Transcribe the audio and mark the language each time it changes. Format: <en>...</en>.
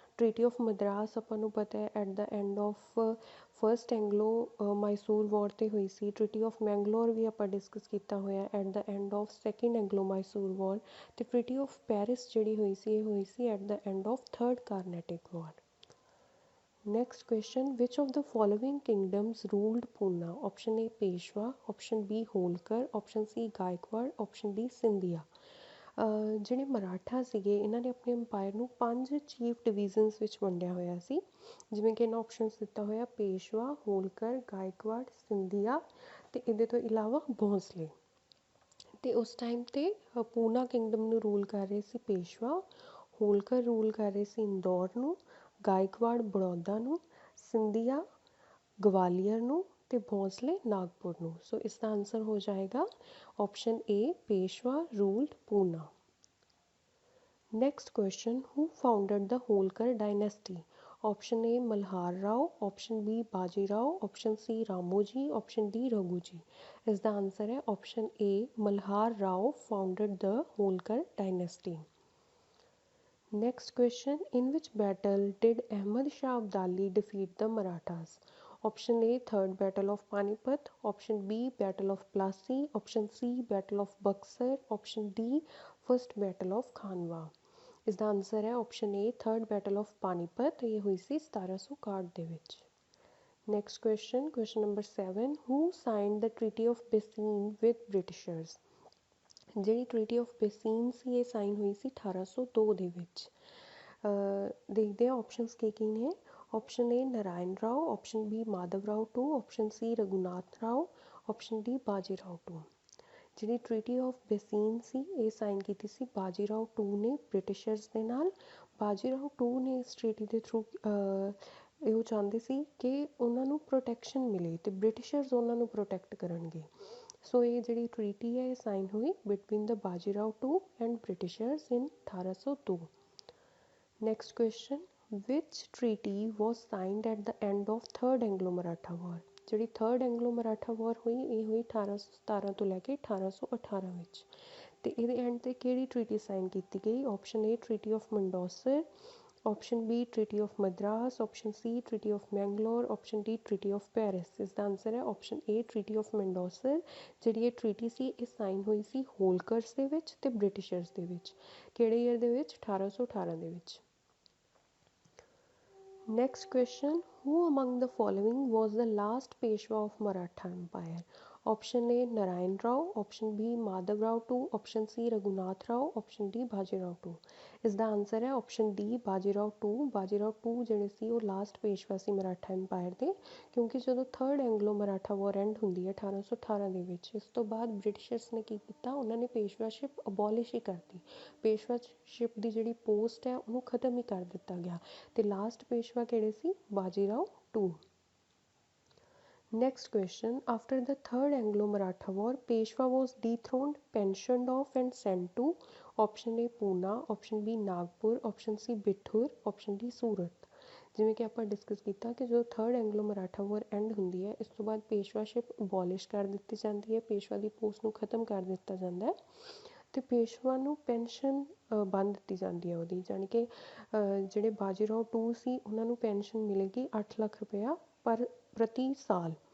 <pa>ਟਰੀਟੀ of Madras ਆਪਾਂ ਨੂੰ ਪਤਾ ਹੈ</pa> <en>at the end of</en> <pa>first Anglo Mysore ਵਾਰ 'ਤੇ ਹੋਈ ਸੀ। ਟਰੀਟੀ ਆਫ ਮੈਂਗਲੋਰ ਵੀ ਆਪਾਂ ਡਿਸਕਸ ਕੀਤਾ ਹੋਇਆ</pa> <en>at the end of</en> <pa>second Anglo Mysore ਵਾਰ। ਅਤੇ ਟਰੀਟੀ ਆਫ ਪੈਰਿਸ ਜਿਹੜੀ ਹੋਈ ਸੀ ਇਹ ਹੋਈ ਸੀ</pa> <en>at the end of</en> <pa>third Carnatic war.</pa> <en>Next question, which of the following kingdoms ruled Pune? Option A Peshwa, option B Holkar, option C Gaikwad, option D Scindia।</en> <pa>ਜਿਹੜੇ ਮਰਾਠਾ ਸੀਗੇ ਇਹਨਾਂ ਨੇ ਆਪਣੇ ਅੰਪਾਇਰ ਨੂੰ 5 ਚੀਫ ਡਿਵੀਜ਼ਨਸ ਵਿੱਚ ਵੰਡਿਆ ਹੋਇਆ ਸੀ। ਜਿਵੇਂ ਕਿ ਇਹਨਾਂ ਆਪਸ਼ਨਸ ਦਿੱਤਾ ਹੋਇਆ ਪੇਸ਼ਵਾ, ਹੋਲਕਰ, ਗਾਇਕਵਾੜ, ਸਿੰਧੀਆ ਅਤੇ ਇਹਦੇ ਤੋਂ ਇਲਾਵਾ ਭੋਂਸਲੇ। ਅਤੇ ਉਸ ਟਾਈਮ 'ਤੇ ਪੂਨਾ ਕਿੰਗਡਮ ਨੂੰ ਰੂਲ ਕਰ ਰਹੇ ਸੀ ਪੇਸ਼ਵਾ, ਹੋਲਕਰ ਰੂਲ ਕਰ ਰਹੇ ਸੀ ਇੰਦੌਰ ਨੂੰ, ਗਾਇਕਵਾੜ ਬੜੌਦਾ ਨੂੰ, ਸਿੰਧੀਆ ਗਵਾਲੀਅਰ ਨੂੰ ਅਤੇ ਭੋਂਸਲੇ ਨਾਗਪੁਰ ਨੂੰ। ਸੋ ਇਸ ਦਾ ਆਨਸਰ ਹੋ ਜਾਏਗਾ option A</pa> <en>Peshwa ruled Poona. Next question, who founded the Holkar dynasty? Option A Malhar Rao, option B Baji Rao, option C Ramoji, option D Raghuji.</en> <pa>ਇਸ ਦਾ ਆਨਸਰ ਹੈ option A Malhar Rao</pa> <en>Founded the Holkar dynasty. Next question, in which battle did Ahmad Shah Abdali defeat the Marathas? Option A third battle of Panipat, option B battle of Plassey, option C battle of Buxar, option D first battle of Khanwa।</en> <pa>ਇਸ ਦਾ answer ਹੈ option A third battle of Panipat. ਇਹ ਹੋਈ ਸੀ 1761 ਦੇ ਵਿੱਚ।</pa> <en>Next question, question number 7, who signed the treaty of Bassein with Britishers?</en> <pa>ਜਿਹੜੀ ਟਰੀਟੀ of ਬੇਸੀਨ ਸੀ ਇਹ sign ਹੋਈ ਸੀ 1802 ਦੇ ਵਿੱਚ।</pa> <hi>देखते हैं ऑप्शंस की ने।</hi> <en>Option A Narayan Rao, option B Madhav Rao two, option C Raghunath Rao, option D Baji Rao two.</en> <pa>ਜਿਹੜੀ ਟ੍ਰੀਟੀ ਆਫ ਬੈਸੀਨ ਸੀ ਇਹ ਸਾਈਨ ਕੀਤੀ ਸੀ ਬਾਜੀ ਰਾਓ ਟੂ ਨੇ ਬ੍ਰਿਟਿਸ਼ਰਸ ਦੇ ਨਾਲ। ਬਾਜੀ ਰਾਓ ਟੂ ਨੇ ਇਸ ਟ੍ਰੀਟੀ ਦੇ ਥਰੂ ਇਹੋ ਚਾਹੁੰਦੇ ਸੀ ਕਿ ਉਹਨਾਂ ਨੂੰ ਪ੍ਰੋਟੈਕਸ਼ਨ ਮਿਲੇ ਅਤੇ ਬ੍ਰਿਟਿਸ਼ਰਸ ਉਹਨਾਂ ਨੂੰ ਪ੍ਰੋਟੈਕਟ ਕਰਨਗੇ। ਸੋ ਇਹ ਜਿਹੜੀ ਟ੍ਰੀਟੀ ਹੈ ਇਹ ਸਾਈਨ ਹੋਈ</pa> <en>Between the Baji Rao two and Britishers in 1802। Next question, which treaty was signed at the end of third Anglo Maratha war.</en> <pa>ਜਿਹੜੀ ਥਰਡ ਐਂਗਲੋ ਮਰਾਠਾ ਵਾਰ ਹੋਈ ਇਹ ਹੋਈ 1817 ਤੋਂ ਲੈ ਕੇ 1818 ਵਿੱਚ। ਅਤੇ ਇਹਦੇ ਐਂਡ 'ਤੇ ਕਿਹੜੀ ਟ੍ਰੀਟੀ ਸਾਈਨ ਕੀਤੀ ਗਈ? Option A treaty of ਮੰਡੋਸਰ, option B treaty of Madras, option ਸੀ treaty of Mangalore, option D treaty of Paris. ਇਸ ਦਾ ਆਂਸਰ ਹੈ ਆਪਸ਼ਨ ਏ ਟ੍ਰੀਟੀ ਆਫ ਮੰਡੋਸਰ। ਜਿਹੜੀ ਇਹ ਟ੍ਰੀਟੀ ਸੀ ਇਹ ਸਾਈਨ ਹੋਈ ਸੀ ਹੋਲਕਰਸ ਦੇ ਵਿੱਚ ਅਤੇ ਬ੍ਰਿਟਿਸ਼ਰਸ ਦੇ ਵਿੱਚ। ਕਿਹੜੇ ਈਅਰ ਦੇ ਵਿੱਚ? 1818 ਦੇ ਵਿੱਚ।</pa> <en>Next question, who among the following was the last Peshwa of Maratha Empire? Option A Narayan Rao, option B Madhav Rao II, option C Raghunath Rao, option D Baji Rao II।</en> <pa>ਇਸ ਦਾ answer ਹੈ option D ਬਾਜੀ Rao to. ਬਾਜੀ Rao to ਜਿਹੜੇ ਸੀ ਉਹ last ਪੇਸ਼ਵਾ ਸੀ Maratha empire ਦੇ, ਕਿਉਂਕਿ ਜਦੋਂ third Anglo Maratha war and ਹੁੰਦੀ ਹੈ 1818 ਦੇ ਵਿੱਚ, ਇਸ ਤੋਂ ਬਾਅਦ ਬ੍ਰਿਟਿਸ਼ਰਸ ਨੇ ਕੀ ਕੀਤਾ, ਉਹਨਾਂ ਨੇ ਪੇਸ਼ਵਾਸ਼ਿਪ ਅਬੋਲਿਸ਼ ਹੀ ਕਰਤੀ। ਪੇਸ਼ਵਾਸ਼ਿਪ ਦੀ ਜਿਹੜੀ ਪੋਸਟ ਹੈ ਉਹਨੂੰ ਖ਼ਤਮ ਹੀ ਕਰ ਦਿੱਤਾ ਗਿਆ ਅਤੇ ਲਾਸਟ ਪੇਸ਼ਵਾ ਕਿਹੜੇ ਸੀ? ਬਾਜੀ Rao to.</pa> <en>Next question, after the third Anglo-Maratha war, Peshwa was dethroned, pensioned off and sent to option A Pune, option B Nagpur, option C Bithur, option D Surat।</en> <pa>ਜਿਵੇਂ ਕਿ ਆਪਾਂ ਡਿਸਕਸ ਕੀਤਾ ਕਿ ਜਦੋਂ third Anglo Maratha war and ਹੁੰਦੀ ਹੈ ਇਸ ਤੋਂ ਬਾਅਦ ਪੇਸ਼ਵਾਸ਼ਿਪ ਅਬੋਲਿਸ਼ ਕਰ ਦਿੱਤੀ ਜਾਂਦੀ ਹੈ, ਪੇਸ਼ਵਾ ਦੀ ਪੋਸਟ ਨੂੰ ਖ਼ਤਮ ਕਰ ਦਿੱਤਾ ਜਾਂਦਾ ਹੈ ਅਤੇ ਪੇਸ਼ਵਾ ਨੂੰ ਪੈਨਸ਼ਨ ਬੰਦ ਦਿੱਤੀ ਜਾਂਦੀ ਹੈ ਉਹਦੀ, ਜਾਣੀ ਕਿ ਜਿਹੜੇ ਬਾਜੀ ਰਾਓ ਟੂ ਸੀ ਉਹਨਾਂ ਨੂੰ ਪੈਨਸ਼ਨ ਮਿਲੇਗੀ 8 ਲੱਖ ਰੁਪਇਆ ਪ੍ਰਤੀ ਸਾਲ।</pa>